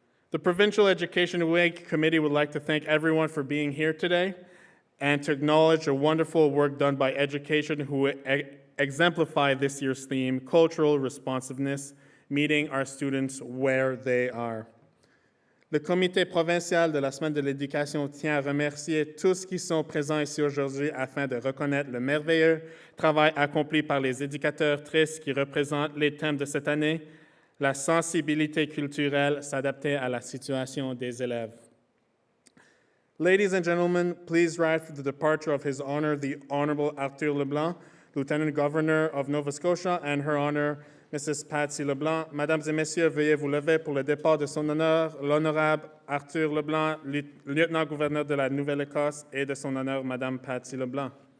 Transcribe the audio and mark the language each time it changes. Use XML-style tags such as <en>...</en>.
<en>The Provincial Education Week Committee would like to thank everyone for being here today and to acknowledge the wonderful work done by education who exemplify this year's theme, Cultural Responsiveness, meeting our students where they are.</en> <fr>Le comité provincial de la Semaine de l'Éducation tient à remercier tous qui sont présents ici aujourd'hui afin de reconnaître le merveilleux travail accompli par les éducateurs tristes qui représentent les thèmes de cette année, la sensibilité culturelle, s'adapter à la situation des élèves.</fr> <en>Ladies and gentlemen, please rise for the departure of His Honor, the Honorable Arthur Leblanc, Lieutenant Governor of Nova Scotia, and Her Honor, Mrs. Patsy Leblanc.</en> <fr>Mesdames et Messieurs, veuillez vous lever pour le départ de son honneur, l'honorable Arthur Leblanc, lieutenant-gouverneur de la Nouvelle-Écosse, et de son honneur, Madame Patsy Leblanc.</fr>